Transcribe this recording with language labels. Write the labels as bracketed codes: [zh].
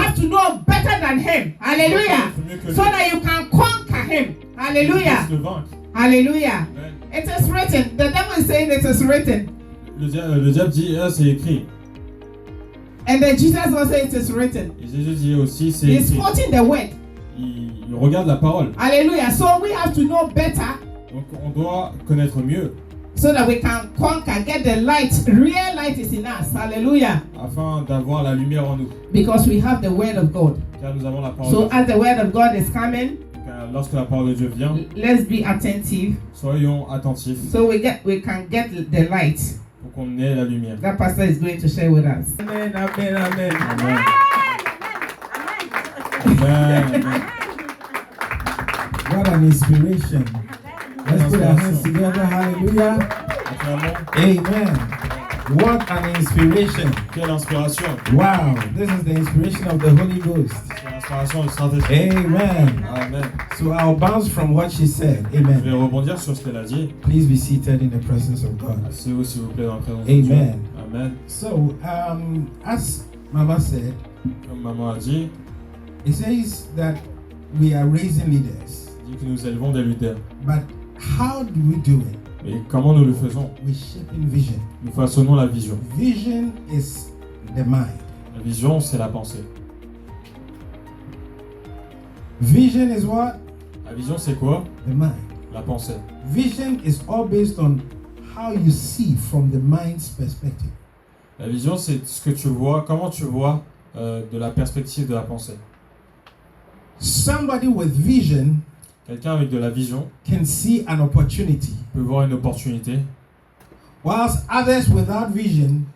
[en] have to know better than him. Hallelujah. So that you can conquer him. [fr] Il [en] Hallelujah. [fr] puisse le vaincre. [en] Hallelujah. Amen. It is written. The devil is saying it is written. [fr] Le diable dit, ah, c'est écrit. [en] And then Jesus also says it is written. [fr] Et Jésus dit aussi, c'est [en] He's [fr] écrit. [en] quoting the word. [fr] Il regarde la parole. [en] Hallelujah. So we have to know better [fr] Donc on doit connaître mieux [en] so that we can conquer, get the light. Real light is in us. Hallelujah. [fr] afin d'avoir la lumière en nous. [en] Because we have the word of God. [fr] Car nous avons la parole [en] So [fr] de Dieu. [en] as the word of God is coming, [fr] Car lorsque la parole de Dieu vient, [en] let's be attentive [fr] soyons attentifs [en] so we can get the light [fr] pour qu'on ait la lumière. [en] that pastor is going to share with us. Amen, amen, amen. Amen. Amen. Amen. What an inspiration. Let's put our hands together. Hallelujah. [fr] Naturellement, [en] Amen. What an inspiration. [fr] quelle inspiration. [en] Wow. This is the inspiration of the Holy Ghost. [fr] C'est l'inspiration du Saint-Esprit. [en] Amen. Amen. So I'll bounce from what she said. [fr] Je vais [en] Amen. [fr] rebondir sur ce qu'elle a dit. [en] Please be seated in the presence of God. [fr] Asseyez-vous s'il vous plaît dans la présence de Dieu. [en] Amen. Amen. So, as Mama said, [fr] Comme maman a dit, [en] it says that we are raising leaders. [fr] il dit que nous élevons des leaders. [en] But how do we do it? [fr] Et comment nous le faisons? [en] We're shaping vision. [fr] Nous façonnons la vision. [en] Vision is the mind. [fr] La vision, c'est la pensée. [en] Vision is what? [fr] La vision, c'est quoi? [en] The mind. [fr] La pensée. [en] Vision is all based on how you see from the mind's perspective. [fr] La vision, c'est ce que tu vois, comment tu vois de la perspective de la pensée. [en] Somebody with vision [fr] Quelqu'un avec de la vision [en] can see an opportunity, [fr] peut voir une opportunité, [en] whilst others without vision